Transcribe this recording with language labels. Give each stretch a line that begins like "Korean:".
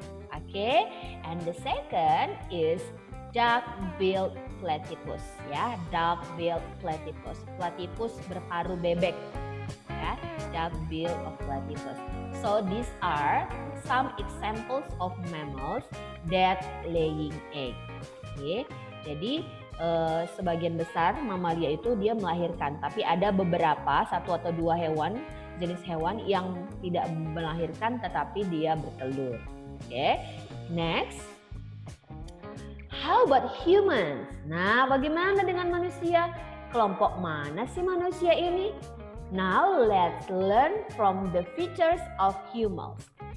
English: Okay, and the second is duck-billed platypus. Ya, duck-billed platypus.
Indonesian: Platypus berparuh bebek.
English: Ya, duck-billed platypus. So these are some examples of mammals that laying egg.
Indonesian: Okay, jadi sebagian besar mamalia itu dia melahirkan, tapi ada beberapa satu atau dua jenis hewan yang tidak melahirkan tetapi dia bertelur.
English: Okay, next. How about humans?
Indonesian: Nah, bagaimana dengan manusia? Kelompok mana sih manusia ini?
English: Now let's learn from the features of humans.